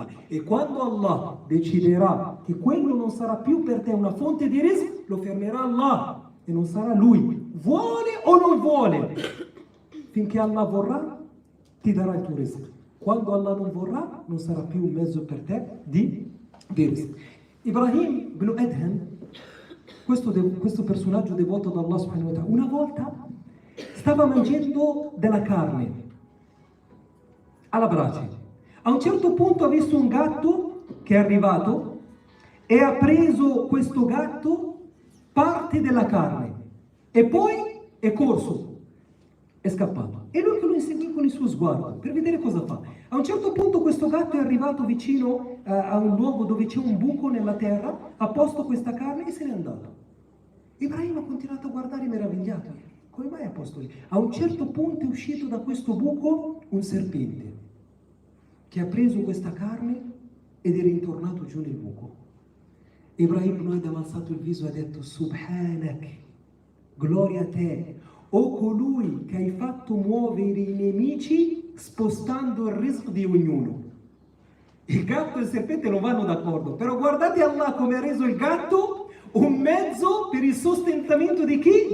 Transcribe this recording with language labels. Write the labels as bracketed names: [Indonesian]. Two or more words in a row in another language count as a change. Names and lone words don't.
[Italian] E quando Allah deciderà che quello non sarà più per te una fonte di rizq, lo fermerà Allah. E non sarà lui, vuole o non vuole, finché Allah vorrà ti darà il tuo rizq. Quando Allah non vorrà non sarà più un mezzo per te di rizq. Ibrahim ibn Adham, questo personaggio devoto da Allah [Arabic] سبحانه وتعالى, [Italian] una volta stava mangiando della carne alla brace. A un certo punto ha visto un gatto che è arrivato e ha preso questo gatto parte della carne e poi è corso, è scappato. E lui che lo inseguì con il suo sguardo per vedere cosa fa. A un certo punto questo gatto è arrivato vicino a un luogo dove c'è un buco nella terra, ha posto questa carne e se n'è andato. Ibrahim ha continuato a guardare meravigliato. Come mai ha posto lì? A un certo punto è uscito da questo buco un serpente che ha preso questa carne ed è ritornato giù nel buco. Ibrahim ibn Adham ha alzato il viso e ha detto: Subhanak, gloria a te, o colui che hai fatto muovere i nemici spostando il rizq di ognuno. Il gatto e il serpente non vanno d'accordo, però guardate Allah come ha reso il gatto un mezzo per il sostentamento di chi?